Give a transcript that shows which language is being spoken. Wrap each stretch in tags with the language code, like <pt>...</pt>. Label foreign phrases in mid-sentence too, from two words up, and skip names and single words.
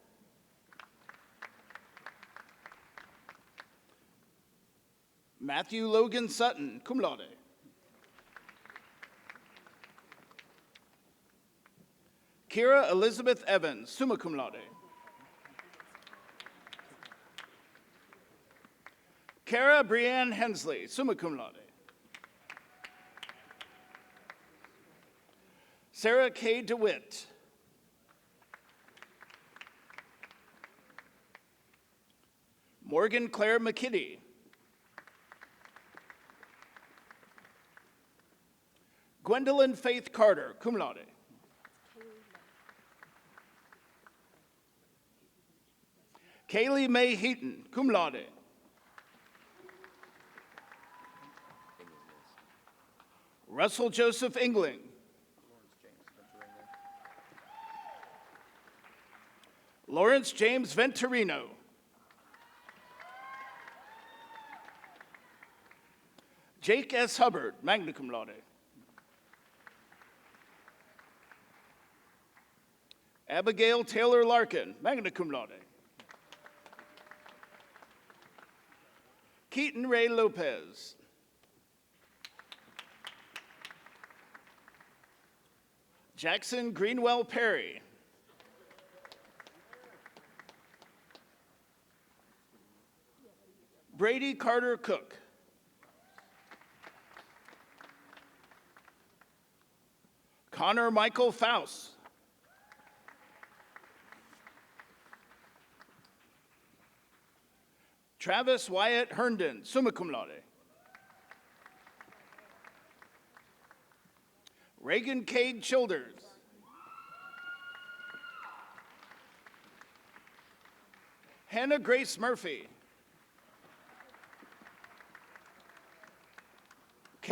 <en>Matthew Logan Sutton,</en> <la>cum laude.</la> <en>Kira Elizabeth Evans,</en> <la>summa cum laude.</la> <en>Kara Brianne Hensley,</en> <la>summa cum laude.</la> <en>Sarah K. DeWitt. Morgan Claire McKitty. Gwendolyn Faith Carter,</en> <la>cum laude.</la> <en>Kaylee Mae Heaton,</en> <la>cum laude.</la> <en>Russell Joseph Engling. Lawrence James Venturino. Jake S. Hubbard,</en> <la>magna cum laude.</la> <en>Abigail Taylor Larkin,</en> <la>magna cum laude.</la> <en>Keaton Ray Lopez. Jackson Greenwell Perry. Brady Carter Cook. Connor Michael Faust. Travis Wyatt Herndon,</en> <la>summa cum laude.</la> <en>Reagan Cade Childers. Hannah Grace Murphy.</en>